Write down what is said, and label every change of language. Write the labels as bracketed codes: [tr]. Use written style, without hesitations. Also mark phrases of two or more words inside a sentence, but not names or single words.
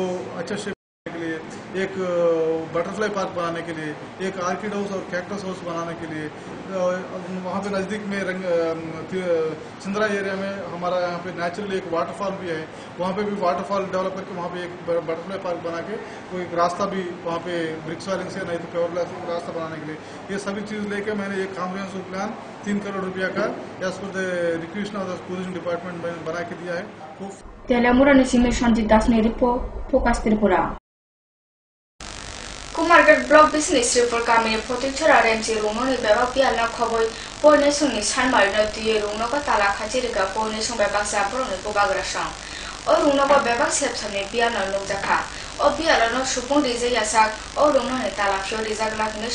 [hi] अच्छा शेप के लिए एक [en] butterfly park [hi] बनाने के लिए एक [en] orchid house [hi] और [en] cactus house [hi] बनाने के लिए वहाँ पे नज़दीक में चिंद्रा एरिया में हमारा यहाँ पे नेचुरली एक वाटरफॉल भी है वहाँ पे भी [en] waterfall develop [hi] करके वहाँ पे एक [en] butterfly park [hi] बना के कोई एक रास्ता भी वहाँ पे [en] bricks wiring [hi] से नहीं तो [en] paver glass [hi] रास्ता बनाने के लिए ये सभी चीज़ लेके मैंने एक [en] comprehensive plan [hi] 3 करोड़ रुपया का [en] as per the request of the tourism department [hi] मैंने बना के दिया है। [trp] तेलामुरा निसिमे संजीत दास ने फोकस त्रिपुरा Kumargar blog business Sripur kamini photo chira remchi runoni bebak bialna khoboi poine sungni sanmarno tuye runogo tala khachirika poine sung bebak sa boroni bubagrasang o runogo bebak sepsamni bialna nukjakha o bialno supung rijai yasak o runoni tala phio rijak lakni